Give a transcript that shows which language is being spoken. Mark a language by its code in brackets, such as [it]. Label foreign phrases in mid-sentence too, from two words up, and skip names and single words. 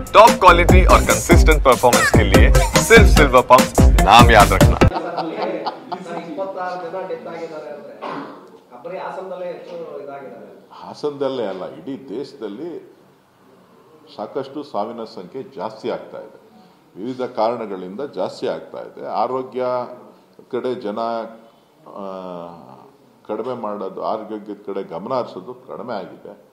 [en] top quality [hi] और [en] consistent performance [hi] के लिए सिर्फ सिल्वर पंप नाम याद रखना। [kn] ಹಾಸನದಲ್ಲೇ ಅಲ್ಲ, ಇಡೀ ದೇಶದಲ್ಲಿ ಸಾಕಷ್ಟು ಸಾವಿನ ಸಂಖ್ಯೆ ಜಾಸ್ತಿ ಆಗ್ತಾ ಇದೆ. ವಿವಿಧ ಕಾರಣಗಳಿಂದ ಜಾಸ್ತಿ ಆಗ್ತಾ ಇದೆ. ಆರೋಗ್ಯ ಕಡೆ ಜನ ಕಡಿಮೆ ಮಾಡೋದು, ಆರೋಗ್ಯದ ಕಡೆ ಗಮನ ಹರಿಸೋದು ಕಡಿಮೆ ಆಗಿದೆ.